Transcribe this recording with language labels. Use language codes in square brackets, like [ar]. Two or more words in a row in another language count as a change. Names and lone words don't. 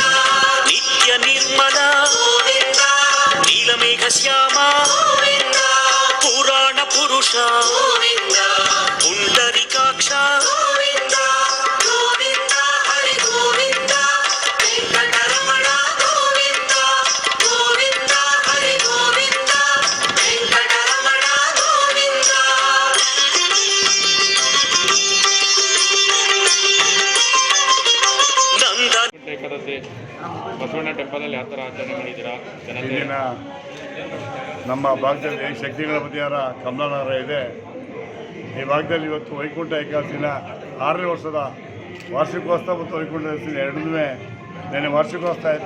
[sa] నిత్య నిర్మల గోవింద నీలమేఘ శ్యామ గోవింద పురాణ పురుష గోవింద పుండరీకాక్ష గోవింద గోవింద హరి గోవింద వెంకటరమణ గోవింద గోవింద హరి గోవింద వెంకటరమణ గోవింద. [kn] ಏಕಾದಶಿ ಬಸವಣ್ಣ ಟೆಂಪಲಲ್ಲಿ ಯಾವ ಥರ ಆಚರಣೆ ಮಾಡಿದ್ದೀರಾ? ಇಲ್ಲಿನ ನಮ್ಮ ಭಾಗದಲ್ಲಿ ಶಕ್ತಿಗಳ ಬದಿಯಾರ ಕಮಲಾನಗರ ಇದೆ. ಈ ಭಾಗದಲ್ಲಿ ಇವತ್ತು ವೈಕುಂಠ ಏಕಾದಶಿನ 6ನೇ ವರ್ಷದ ವಾರ್ಷಿಕೋತ್ಸವ ಮತ್ತು ವೈಕುಂಠ ಏಕಾದಶಿ ಎರಡೂ ನೆನೆ ವಾರ್ಷಿಕೋತ್ಸವ ಆಯಿತು.